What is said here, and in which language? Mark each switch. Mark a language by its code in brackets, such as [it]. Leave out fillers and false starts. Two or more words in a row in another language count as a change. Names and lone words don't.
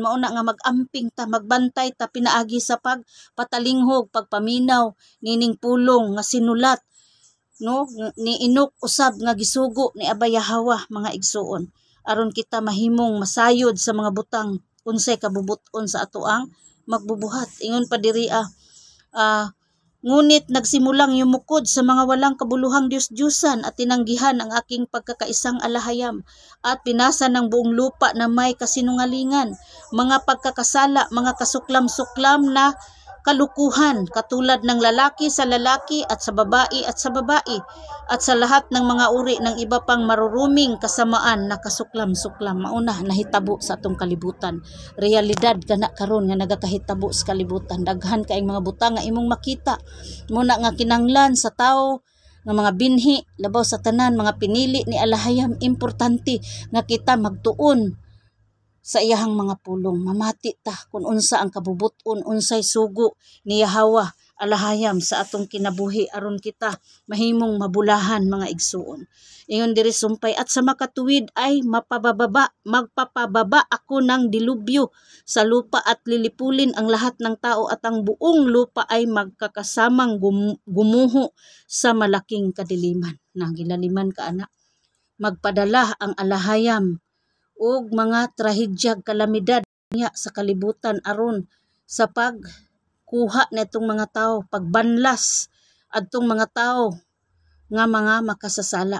[ceb] Mao na nga magamping ta, magbantay ta pinaagi sa pagpatalinghog, pagpaminaw nining pulong nga sinulat no ni Inok usab nga gisugo ni Abay Yahwa mga igsuon, aron kita mahimong masayod sa mga butang unsay kabubuton sa ato ang magbubuhat. Ingon pa diri [tl] ngunit nagsimulang yumukod sa mga walang kabuluhang Diyos-Diyusan at tinanggihan ang aking pagkakaisang alahayam at pinasa ng buong lupa na may kasinungalingan, mga pagkakasala, mga kasuklam-suklam na kalukuhan katulad ng lalaki sa lalaki at sa babae at sa babae at sa lahat ng mga uri ng iba pang maruruming kasamaan na kasuklam-suklam. [ceb] Mauna nahitabo sa atong kalibutan, realidad kana karon nga nagakahitabo sa kalibutan, daghan kaayong mga butang nga imong makita. Muna nga kinanglan sa tawo nga mga binhi labaw sa tanan mga pinili ni alahayam, importante nga kita magtuon sa iyahang mga pulong, mamati ta kung unsa ang kabubuton, unsay sugo ni Yahwa alahayam sa atong kinabuhi aron kita mahimong mabulahan mga igsuon. Ingon diri sumpay, [tl] at sa makatuwid ay magpapababa ako ng dilubyo sa lupa at lilipulin ang lahat ng tao at ang buong lupa ay magkakasamang gumuho sa malaking kadiliman. Nagilaliman ka anak. [ceb] Magpadala ang alahayam ug mga trahedyag kalamidad niya sa kalibutan aron sa pagkuha netong mga tawo, pagbanlas adtong mga tawo nga mga makasasala.